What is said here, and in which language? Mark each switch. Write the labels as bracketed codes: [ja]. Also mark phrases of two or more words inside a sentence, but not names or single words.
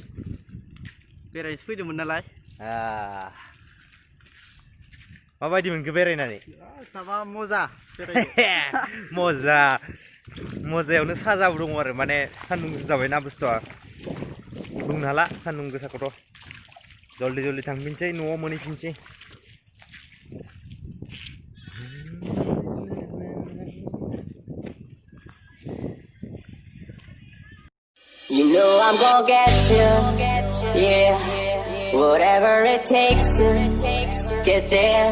[brx] बेरायनोसो फैदोंमोन नालाय। माबायदि मोनखो बेरायनानै? माबा मजा। मजायावनो साजाबो दङ आरो, माने सान्दुं गोसा जाबायना बुस्थुआ। बुंनो हाला सान्दुं गोसाखौथ'। जल्दि थांफिनसै, न'आव मोनहैफिनसै। [en] You know I'm gonna get you, yeah. Whatever it takes to get there.